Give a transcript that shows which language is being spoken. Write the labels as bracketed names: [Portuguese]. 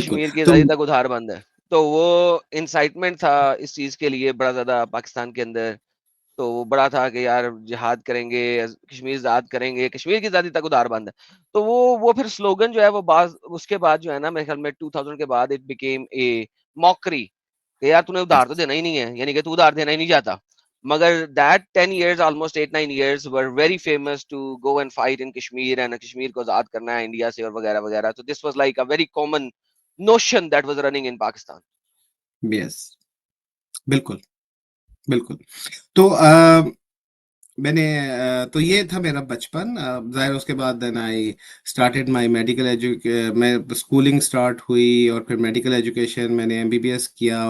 [Hindi] कश्मीर की आजादी तक उधार बंद है. तो वो इंसाइटमेंट था इस चीज के लिए बड़ा ज्यादा पाकिस्तान के अंदर. तो वो बड़ा था कि यार जिहाद करेंगे, कश्मीर आजाद करेंगे, कश्मीर की आजादी तक उधार बंद है. तो वो फिर स्लोगन जो है वो उसके बाद जो है ना, मेरे ख्याल में 2000 के बाद [English] it became a mockery [Hindi] कि यार तूने उधार तो देना ही नहीं है, यानी कि तू उधार देना ही नहीं चाहता. [English] मगर that 10 years, almost 8-9 years were very famous to go and fight in Kashmir, and [Hindi] Kashmir को आजाद करना है इंडिया से और वगैरह वगैरह. [English] तो this was like a very common notion that was running in Pakistan. [Hindi] Yes, बिल्कुल बिल्कुल. तो मैंने तो ये था मेरा बचपन. ज़ाहिर उसके बाद [English] then I started my medical [Hindi] मैं स्कूलिंग स्टार्ट हुई और फिर मेडिकल एजुकेशन मैंने एमबीबीएस किया.